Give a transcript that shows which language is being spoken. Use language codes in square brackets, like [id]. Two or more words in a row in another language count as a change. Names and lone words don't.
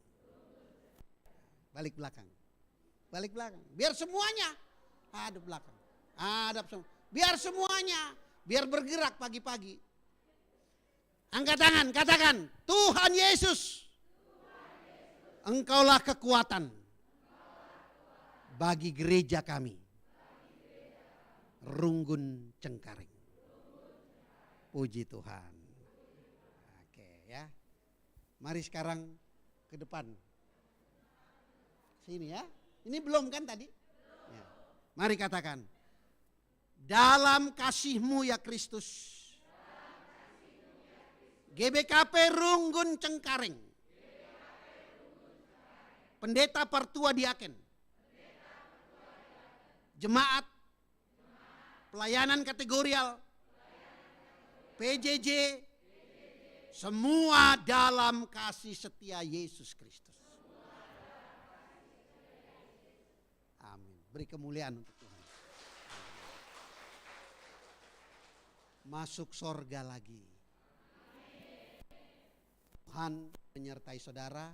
[id] Balik belakang. Biar semuanya hadap belakang. Hadap semua. Biar semuanya. Biar bergerak pagi-pagi. Angkat tangan, katakan, Tuhan Yesus, Engkaulah kekuatan bagi gereja kami. Runggun Cengkareng. Puji Tuhan. Oke ya. Mari sekarang ke depan. Sini ya. Ini belum kan tadi? Ya. Mari katakan. Dalam kasih-Mu ya Kristus. GBKP Runggun Cengkareng. Pendeta Partua Diaken. Jemaat pelayanan kategorial, PJJ, semua dalam kasih setia Yesus Kristus. Amin. Beri kemuliaan untuk Tuhan. Masuk sorga lagi. Tuhan menyertai saudara.